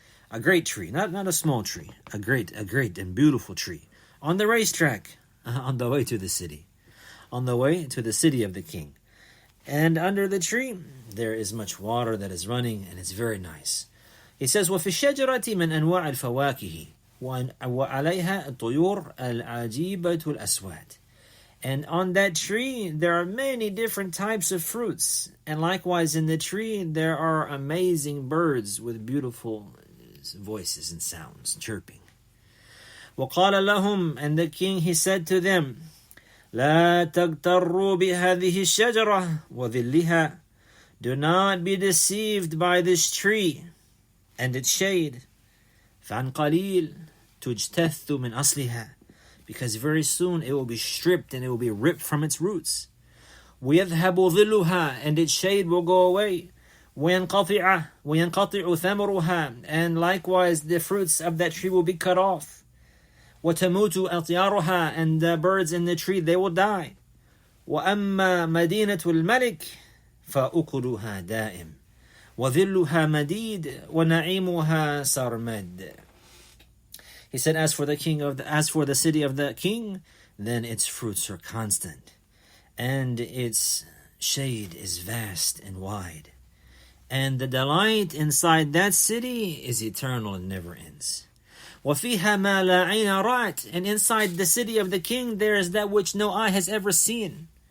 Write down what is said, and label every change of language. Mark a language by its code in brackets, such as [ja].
[en] A great tree, not a small tree. A great and beautiful tree. On the racetrack, on the way to the city. On the way to the city of the king. And under the tree, there is much water that is running, and it's very nice. He says, [ar] وَفِي الشَّجَرَةِ مِنْ أَنْوَاعِ الْفَوَاكِهِ. وعليها الطيور العجيبة الأسود. [en] And on that tree there are many different types of fruits. And likewise in the tree there are amazing birds with beautiful voices and sounds, chirping. [ar] وقال لهم, [en] and the king, he said to them, [ar] لا تغتروا بهذه الشجرة وظلها. [en] Do not be deceived by this tree and its shade. [ar] فعن قليل تجتث من أصلها. [en] Because very soon it will be stripped and it will be ripped from its roots. [ar] ويذهب ظلها, [en] and its shade will go away. [ar] وينقطع ثمرها, [en] and likewise the fruits of that tree will be cut off. [ar] وتموت أطيارها, [en] and the birds in the tree, they will die. [ar] وأما مدينة الملك فأكلها دائم وظلها مديد ونعيمها سرمد. [en] He said, as for the city of the king, then its fruits are constant, and its shade is vast and wide, and the delight inside that city is eternal and never ends. [ar] وَفِيهَا مَا لَا عَيْنَ رَأَتْ, [en] and inside the city of the king there is that which no eye has ever seen.